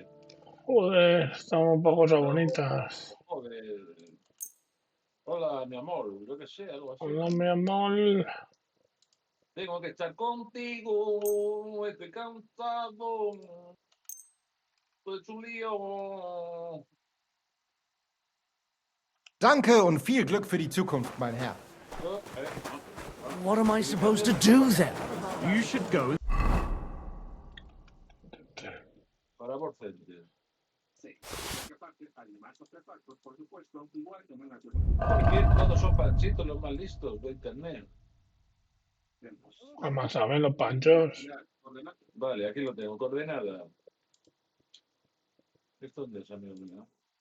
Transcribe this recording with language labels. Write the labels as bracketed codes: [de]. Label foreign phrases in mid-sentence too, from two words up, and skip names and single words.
[es] Joder, estamos para cosas bonitas. Joder. Hola, mi amor. Yo qué sé, algo así. Hola, mi amor. Tengo que estar contigo. Estoy cansado. Estoy hecho un lío. [de] Danke und viel Glück für die Zukunft, mein Herr. [en] What am I supposed to do then? You should go. [es] Para Borcente. ¿Por qué todos son panchitos los más listos de internet? Vamos a ver los panchos. Vale, aquí lo tengo. Coordenada. ¿Esto dónde es, amigo mío?